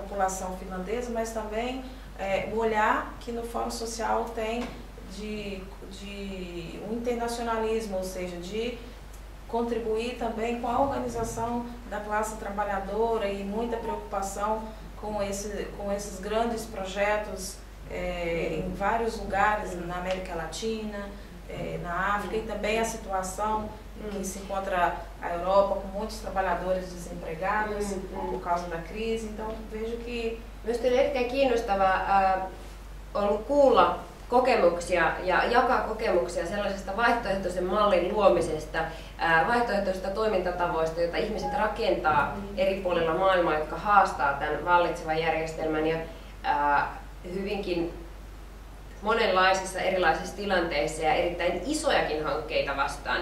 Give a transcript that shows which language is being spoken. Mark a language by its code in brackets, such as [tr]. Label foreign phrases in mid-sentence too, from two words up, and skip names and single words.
[pt] população finlandesa, mas também o olhar que no Fórum Social tem de um internacionalismo, ou seja, de contribuir também com a organização da classe trabalhadora e muita preocupação com esses grandes projetos em vários lugares na América Latina, na África, e também a situação em que se encontra a Europa com muitos trabalhadores desempregados por causa da crise. Então vejo que [fi] myös erittäin kiinnostavaa on kuulla kokemuksia ja jakaa kokemuksia sellaisesta vaihtoehtoisen mallin luomisesta, vaihtoehtoisista toimintatavoista, joita ihmiset rakentaa eri puolilla maailmaa, jotka haastaa tämän vallitsevan järjestelmän ja hyvinkin monenlaisissa erilaisissa tilanteissa ja erittäin isojakin hankkeita vastaan.